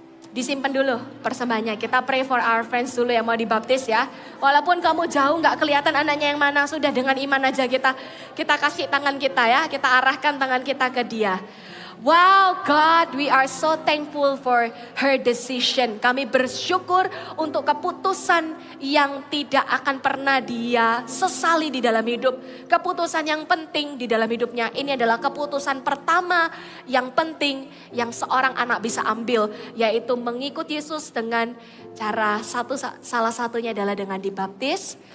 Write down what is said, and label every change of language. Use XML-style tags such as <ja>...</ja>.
<id>Disimpan dulu persembahannya. Kita</id> <en>pray for our friends</en> <id>dulu yang mau dibaptis ya. Walaupun kamu jauh gak kelihatan anaknya yang mana, sudah dengan iman aja kita kasih tangan kita ya. Kita arahkan tangan kita ke dia.</id> <en>Wow God, we are so thankful for her decision.</en> <id>Kami bersyukur untuk keputusan yang tidak akan pernah dia sesali di dalam hidup. Keputusan yang penting di dalam hidupnya. Ini adalah keputusan pertama yang penting yang seorang anak bisa ambil. Yaitu mengikut Yesus dengan cara salah satunya adalah dengan dibaptis.</id>